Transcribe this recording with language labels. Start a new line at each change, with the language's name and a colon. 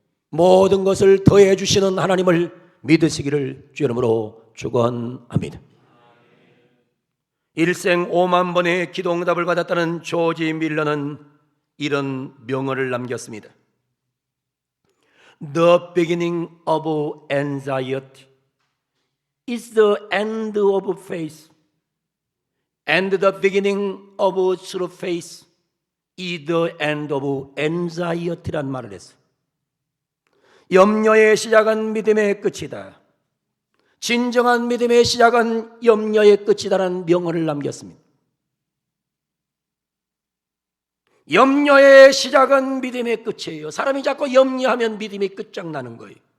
Korean: 모든 것을 더해 주시는 하나님을 믿으시기를 주 이름으로 축원합니다. 일생 5만 번의 기도 응답을 받았다는 조지 밀러는 이런 명언을 남겼습니다.
English: The beginning of anxiety is the end of faith, and the beginning of true faith is the end of anxiety란
Korean: 말을 했어요. 염려의 시작은 믿음의 끝이다. 진정한 믿음의 시작은 염려의 끝이다라는 명언을 남겼습니다. 염려의 시작은 믿음의 끝이에요. 사람이 자꾸 염려하면 믿음이 끝장나는 거예요.